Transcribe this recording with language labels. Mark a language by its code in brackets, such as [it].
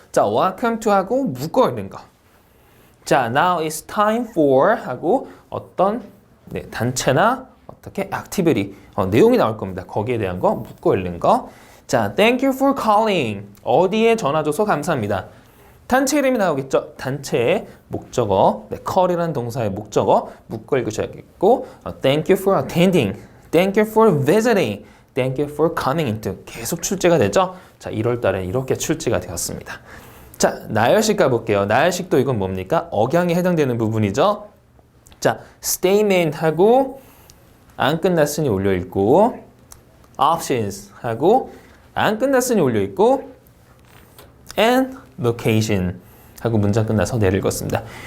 [ko] 자, [en] welcome to [ko] 하고 묶어 읽는 거. 자, [en] now it's time for [ko] 하고 어떤 단체나 어떻게 activity 내용이 나올 겁니다. 거기에 대한 거 묶어 읽는 거. [en] 자, thank you for calling. [ko] 어디에 전화 줘서 감사합니다. 단체 이름이 나오겠죠? 단체의 목적어, call이라는 동사의 목적어 묶어 읽으셔야겠고, [en] thank you for attending, thank you for visiting, thank you for coming into [ko] 계속 출제가 되죠? 자, 1월 달에 이렇게 출제가 되었습니다. 자, 나열식 가볼게요. 나열식도 이건 뭡니까? 억양에 해당되는 부분이죠? 자, statement 하고 안 끝났으니 올려 읽고, options 하고 안 끝났으니 올려 읽고, [en] and location [ko] 하고 문장 끝나서 내를 읽었습니다.